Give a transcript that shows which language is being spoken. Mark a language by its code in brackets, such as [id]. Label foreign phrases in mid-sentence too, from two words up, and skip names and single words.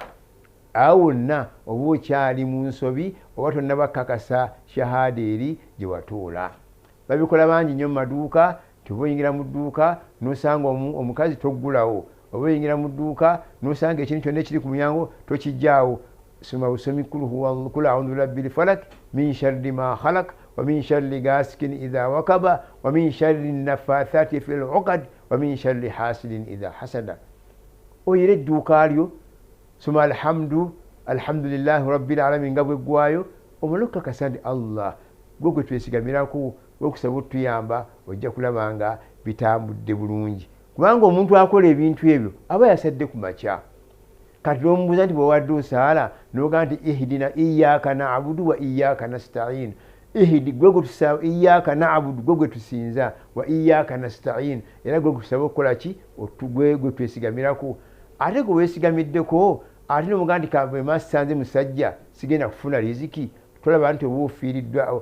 [lg] Awo wonna oba okyali mu nsobi oba tonnabakakasa shahada eri gye watuula. Babikola bangi nnyo mu maduuka. Oba oyingira mu dduuka n'osanga omukazi toggulawo, oba oyingira mu dduuka n'osanga ekintu kyonna ekiri ku mulyango tokijjaawo. Soma busomi [ar] قل أعوذ برب الفلق من شر ما خلق ومن شر غاسق إذا وقب ومن شر النفاثات في العقد ومن شر حاسد إذا حسد. [lg] Oyire edduuka lyo soma [ar] الحمد لله رب العالمين [lg] nga bweggwayo omala okukakasa nti Allah gwe gwe twesigamirako okusaba otuyamba ojja kulaba nga bitambudde bulungi. Kubanga omuntu akola ebintu ebyo aba yasadde ku makya. Kati n'omubuuza nti bwewadde osaala n'ogaa nti [ar] اهدنا إياك نعبد وإياك نستعين. [lg] Ihdi gwe gwe tusaba, [ar] إياك نعبد [lg] gwe gwe tusinza, [ar] وإياك نستعين [lg] era gwe tusaba okukola ki? Gwe twesigamirako. Ate gwe weesigamiddeko ate n'omugaa nti kavema sisanze musajja sigenda kufuna riziki. Tolaba nti oba ofiiriddwa.